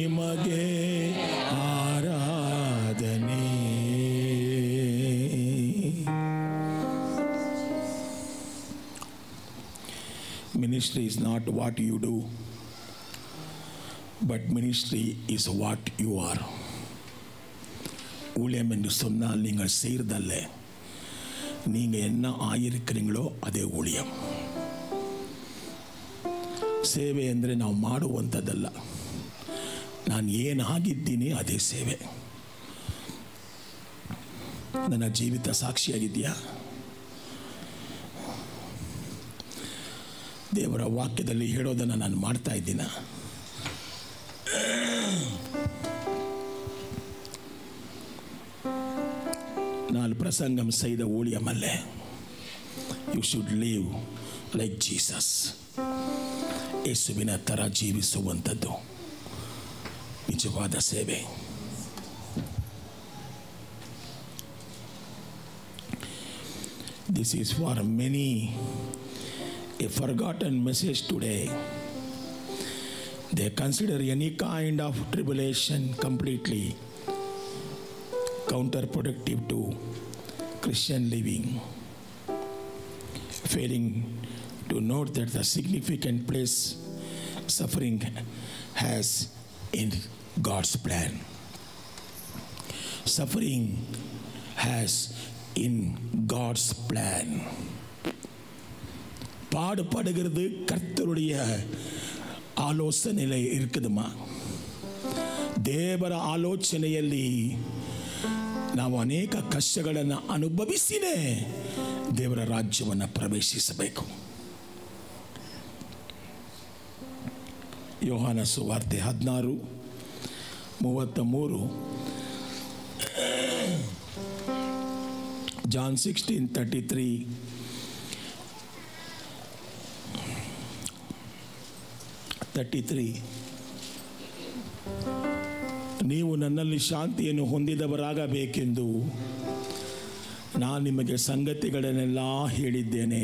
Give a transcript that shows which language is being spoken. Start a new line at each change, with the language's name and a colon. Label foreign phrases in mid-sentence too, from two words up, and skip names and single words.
Kannada: ನಿಮಗೆ ಆರಾಧನೆ.
English: Ministry is not what you do, but ministry is what you are.
Tamil: ஊழியம் என்று சொன்னால் நீங்கள் செய்கிறதல்ல, நீங்கள் என்ன ஆயிருக்கிறீங்களோ ಅದೇ ஊழியம்.
Kannada: ಸೇವೆ ಅಂದರೆ ನಾವು ಮಾಡುವಂಥದ್ದಲ್ಲ, ನಾನು ಏನಾಗಿದ್ದೀನಿ ಅದೇ ಸೇವೆ. ನನ್ನ ಜೀವಿತ ಸಾಕ್ಷಿಯಾಗಿದೆಯಾ? ದೇವರ ವಾಕ್ಯದಲ್ಲಿ ಹೇಳೋದನ್ನು ನಾನು ಮಾಡ್ತಾ ಇದ್ದೀನ? ನಾನು ಪ್ರಸಂಗಂ
Tamil: செய்த ஊழியமல்ல.
English: you should live like Jesus.
Kannada: ಯೇಸುವಿನ ಥರ ಜೀವಿಸುವಂಥದ್ದು ನಿಜವಾದ ಸೇವೆ.
English: This is for many a forgotten message today. They consider any kind of tribulation completely counterproductive to Christian living, failing to note that the significant place suffering has in God's plan. Suffering has in God's plan.
Tamil: பாடுபடுகிறது கர்த்தருடைய ಆಲೋಚನೆಯಲ್ಲಿ இருக்குதுமா.
Kannada: ದೇವರ ಆಲೋಚನೆಯಲ್ಲಿ ನಾವು ಅನೇಕ ಕಷ್ಟಗಳನ್ನು ಅನುಭವಿಸಿನೇ ದೇವರ ರಾಜ್ಯವನ್ನು ಪ್ರವೇಶಿಸಬೇಕು. ಯೋಹಾನ ಸುವಾರ್ತೆ 16:33, John 16:33, ನೀವು ನನ್ನಲ್ಲಿ ಶಾಂತಿಯನ್ನು ಹೊಂದಿದವರಾಗಬೇಕೆಂದು ನಾನು ನಿಮಗೆ ಸಂಗತಿಗಳನ್ನೆಲ್ಲ ಹೇಳಿದ್ದೇನೆ.